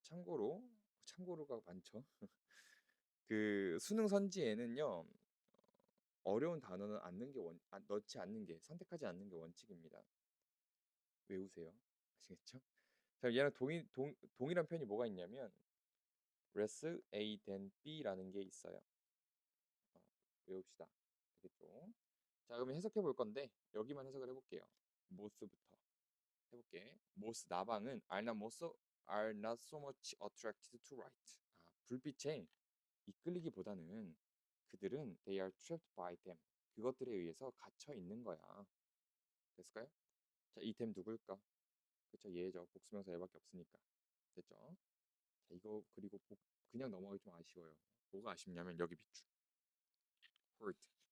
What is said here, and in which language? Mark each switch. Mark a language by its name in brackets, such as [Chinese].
[Korean] 참고로가 많죠. 그 수능 선지에는요 어려운 단어는 넣지 않는 게 선택하지 않는 게 원칙입니다. 외우세요. 아시겠죠? 자, 얘랑 동일한 표현이 뭐가 있냐면 [English] less A than B [Korean] 라는 게 있어요. 외웁시다. 알겠죠? 자, 그러면 해석해 볼 건데 여기만 해석을 해볼게요. most부터 해볼게. [English] most [Korean] 나방은 [English] are not so much attracted to light. [Korean] 불빛에 이끌리기보다는 그들은 [English] they are trapped by them. [Korean] 그것들에 의해서 갇혀 있는 거야. 됐을까요? 자, 이 템 누굴까? 그쵸, 얘죠. 복수명사 얘밖에 없으니까. 됐죠? 자, 이거 그리고 그냥 넘어가기 좀 아쉬워요. 뭐가 아쉽냐면 여기 밑줄. [English] hurt.